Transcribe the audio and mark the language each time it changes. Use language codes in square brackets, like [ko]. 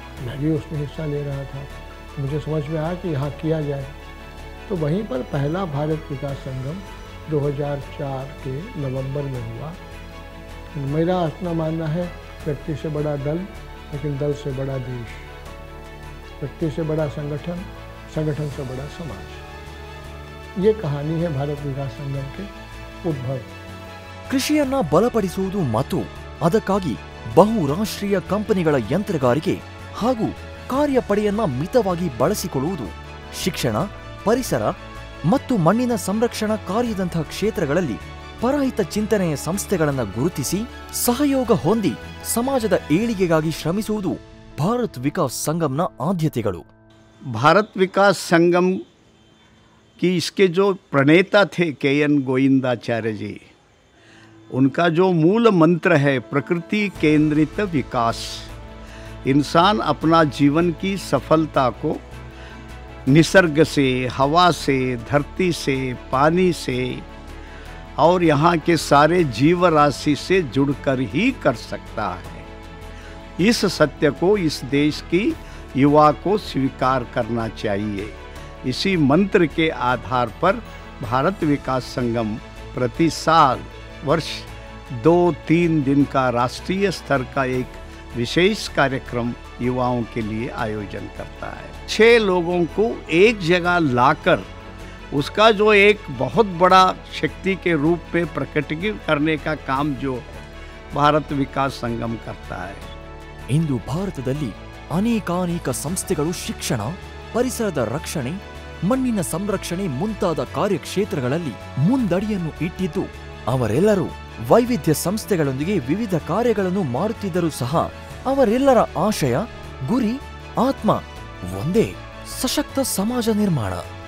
[hi] मैं भी उसमें हिस्सा ले रहा था। मुझे समझ में आया कि यहाँ किया जाए, तो वहीं पर पहला भारत विकास संगम 2004 के नवंबर में हुआ। मेरा अपना मानना है, व्यक्ति से बड़ा दल, लेकिन दल से बड़ा देश, व्यक्ति से बड़ा संगठन, संगठन से बड़ा समाज। ये कहानी है भारत विकास संगम के उद्भव। [kn] ಕೃಷಿಯನ್ನ ಬಲಪಡಿಸುವುದು ಮತ್ತು ಅದಕ್ಕಾಗಿ ಬಹುರಾಷ್ಟ್ರೀಯ ಕಂಪನಿಗಳ ಯಂತ್ರಗಾರಿಕೆ ಹಾಗೂ ಕಾರ್ಯಪಡೆಯನ್ನ ಮಿತವಾಗಿ ಬಳಸಿಕೊಳ್ಳುವುದು, ಶಿಕ್ಷಣ, ಪರಿಸರ ಮತ್ತು ಮಣ್ಣಿನ ಸಂರಕ್ಷಣಾ ಕಾರ್ಯದಂತಹ ಕ್ಷೇತ್ರಗಳಲ್ಲಿ ಪರಹಿತ ಚಿಂತನೆಯ ಸಂಸ್ಥೆಗಳನ್ನು ಗುರುತಿಸಿ ಸಹಯೋಗ ಹೊಂದಿ ಸಮಾಜದ ಏಳಿಗೆಗಾಗಿ ಶ್ರಮಿಸುವುದು ಭಾರತ್ ವಿಕಾಸ್ ಸಂಗಮನ ಆದ್ಯತೆಗಳು. [hi] भारत विकास संगम की इसके जो प्रणेता थे KN गोविंदाचार्य जी, उनका जो मूल मंत्र है प्रकृति केंद्रित विकास। इंसान अपना जीवन की सफलता को निसर्ग से, हवा से, धरती से, पानी से और यहाँ के सारे जीव राशि से जुड़कर ही कर सकता है। इस सत्य को इस देश की युवा को स्वीकार करना चाहिए। इसी मंत्र के आधार पर भारत विकास संगम प्रति साल वर्ष 2-3 दिन का राष्ट्रीय स्तर का एक विशेष कार्यक्रम युवाओं के लिए आयोजन करता है। 6 लोगों को एक जगह लाकर उसका जो एक बहुत बड़ा शक्ति के रूप में प्रकटीकरण करने का काम जो भारत विकास संगम करता है। [kn] ಇಂದು ಭಾರತದಲ್ಲಿ ಅನೇಕಾನೇಕ ಸಂಸ್ಥೆಗಳು ಶಿಕ್ಷಣ, ಪರಿಸರದ ರಕ್ಷಣೆ, ಮಣ್ಣಿನ ಸಂರಕ್ಷಣೆ ಮುಂತಾದ ಕಾರ್ಯಕ್ಷೇತ್ರಗಳಲ್ಲಿ ಮುಂದಡಿಯನ್ನು ಇಟ್ಟಿದ್ದು, ಅವರೆಲ್ಲರೂ ವೈವಿಧ್ಯ ಸಂಸ್ಥೆಗಳೊಂದಿಗೆ ವಿವಿಧ ಕಾರ್ಯಗಳನ್ನು ಮಾಡುತ್ತಿದ್ದರೂ ಸಹ ಅವರೆಲ್ಲರ ಆಶಯ, ಗುರಿ, ಆತ್ಮ ಒಂದೇ: ಸಶಕ್ತ ಸಮಾಜ ನಿರ್ಮಾಣ.